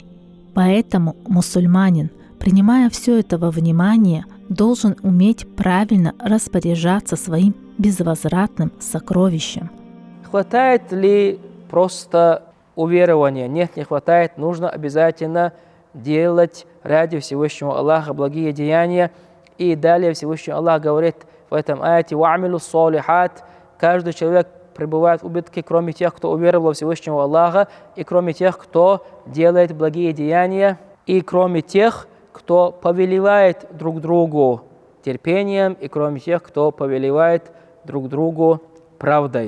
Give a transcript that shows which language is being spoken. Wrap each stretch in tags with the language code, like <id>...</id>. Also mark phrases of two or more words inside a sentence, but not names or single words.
<ru>Поэтому мусульманин, принимая все это во внимание, должен уметь правильно распоряжаться своим безвозвратным сокровищем. Хватает ли просто уверования? Нет, не хватает. Нужно обязательно делать ради Всевышнего Аллаха благие деяния. И далее Всевышний Аллах говорит в этом аяте:</ru> <ar>«وعملوا الصالحات».</ar> <ru>Каждый человек пребывает в убытке, кроме тех, кто уверовал во Всевышнего Аллаха, и кроме тех, кто делает благие деяния, и кроме тех, кто повелевает друг другу терпением, и кроме тех, кто повелевает друг другу правдой.</ru>